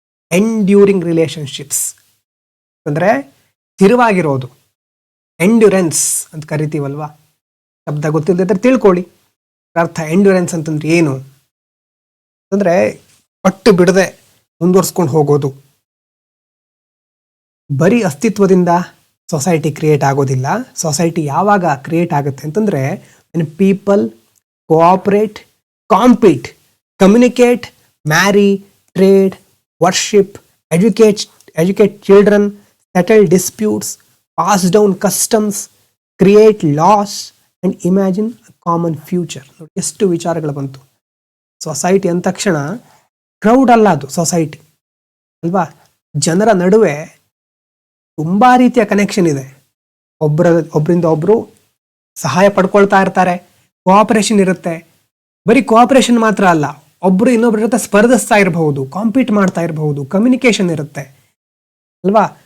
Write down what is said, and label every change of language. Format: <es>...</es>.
<kn>Enduring relationships ಅಂದರೆ ಸ್ಥಿರವಾಗಿರೋದು, endurance ಅಂತ ಕರಿತೀವಲ್ವಾ. ಶಬ್ದ ಗೊತ್ತಿಲ್ಲದಿದ್ದರೆ ತಿಳ್ಕೊಳ್ಳಿ ಅರ್ಥ. ಎಂಡ್ಯೂರೆನ್ಸ್ ಅಂತಂದ್ರೆ ಏನು ಅಂದರೆ ಪಟ್ಟು ಬಿಡದೆ ಮುಂದುವರ್ಸ್ಕೊಂಡು ಹೋಗೋದು. ಬರೀ ಅಸ್ತಿತ್ವದಿಂದ ಸೊಸೈಟಿ ಕ್ರಿಯೇಟ್ ಆಗೋದಿಲ್ಲ. ಸೊಸೈಟಿ ಯಾವಾಗ ಕ್ರಿಯೇಟ್ ಆಗುತ್ತೆ ಅಂತಂದರೆ</kn> <en>When people cooperate, compete, communicate, marry, trade, worship, educate children, settle disputes, pass down customs, create laws and imagine a common future.</en> <kn>ನೋಡಿ ಎಷ್ಟು ವಿಚಾರಗಳು ಬಂತು. ಸೊಸೈಟಿ ಅಂದ ತಕ್ಷಣ ಕ್ರೌಡ್ ಅಲ್ಲ, ಅದು ಸೊಸೈಟಿ ಅಲ್ವಾ? ಜನರ ನಡುವೆ ತುಂಬ ರೀತಿಯ ಕನೆಕ್ಷನ್ ಇದೆ. ಒಬ್ಬರಿಂದ ಒಬ್ಬರು ಸಹಾಯ ಪಡ್ಕೊಳ್ತಾ ಇರ್ತಾರೆ, ಕೋಆಪರೇಷನ್ ಇರುತ್ತೆ. ಬರೀ ಕೋಆಪರೇಷನ್ ಮಾತ್ರ ಅಲ್ಲ, ಒಬ್ಬರು ಇನ್ನೊಬ್ಬರ ಜೊತೆ ಸ್ಪರ್ಧಿಸ್ತಾ ಇರಬಹುದು, ಕಾಂಪೀಟ್ ಮಾಡ್ತಾ ಇರಬಹುದು, ಕಮ್ಯುನಿಕೇಷನ್ ಇರುತ್ತೆ ಅಲ್ವಾ?</kn>